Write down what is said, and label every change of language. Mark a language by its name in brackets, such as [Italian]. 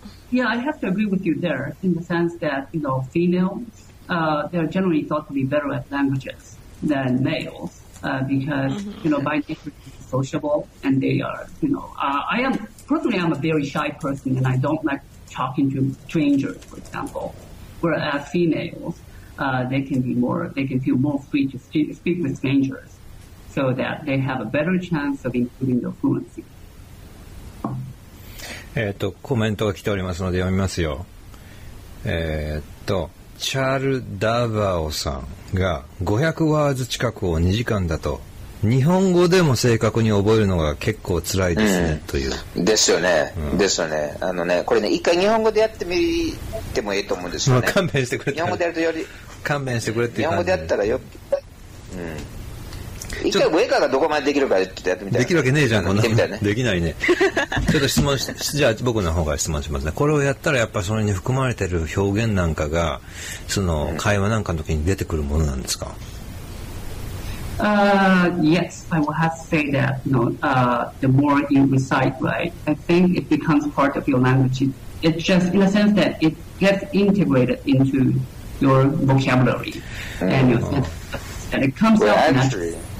[English] Yeah, I have to agree with you there in the sense that females they're generally thought to be better at languages than males because by nature they're sociable and they are I'm a very shy person and I don't like talking to strangers, for example. Whereas females they can feel more free to speak with strangers, so that they have a better chance of improving their fluency. [Japanese] コメントが来ておりますので読みますよ。チャール・ダバオさんが500ワード近くを2時間だと日本語でも正確に覚えるのが結構辛いですね、という。ですよね。ですよね。これね、一回日本語でやってみてもいいと思うんですよね。勘弁してくれって。日本語でやるとより。勘弁してくれっていう感じ。日本語でやったらよ。一回上川がどこまでできるかちょっとやってみたい。できるわけねえじゃん、こんなの。ね、できないね。ちょっと質問じゃあ僕の方から質問しますね。これをやったらやっぱそれに含まれてる表現なんかがその会話なんかの時に出てくるものなんですか [English] ？Yes, I will have to say that, the more you recite, right, I think it becomes part of your language. It's just in a sense that it gets integrated into your vocabulary and your sense, and it comes out naturally.